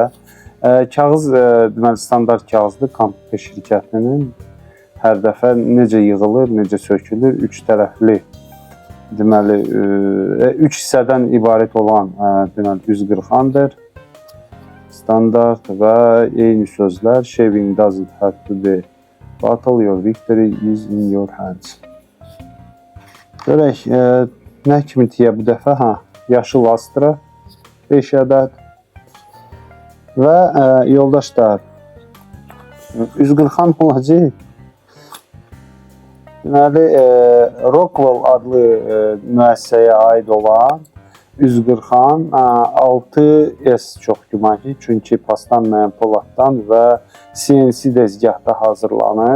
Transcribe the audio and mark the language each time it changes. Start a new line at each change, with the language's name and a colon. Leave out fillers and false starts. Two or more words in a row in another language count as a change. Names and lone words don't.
Azerbaijani: Kağız, deməli, standart kağızdır Kampfe şirkətinin. Hər dəfə necə yığılır, necə sökülür, 3 tərəfli, deməli, 3 hissədən ibarət olan, deməli, 140-dır. Standart və eyni sözlər.
English: Shaving doesn't have to be battle, your victory is in your hands.
Azerbaijani: Görək, nə kimi deyə bu dəfə? Yaşıl Astra 5 ədəd və yoldaşlar 140 olacaq. Deməli, Rockwell adlı müəssisəyə aid olan 140 6S çox güman ki, çünki paslanmayan poladdan və CNC dəzgahda hazırlanır.